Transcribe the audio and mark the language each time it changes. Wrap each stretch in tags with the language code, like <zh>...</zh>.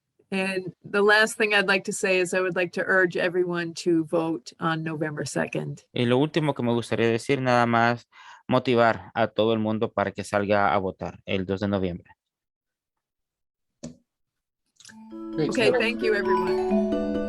<en>And the last thing I'd like to say is I would like to urge everyone to vote on November 2nd.</en> <es>Y lo último que me gustaría decir, nada más motivar a todo el mundo para que salga a votar el 2 de noviembre.</es> <en>Okay, thank you, everyone.</en>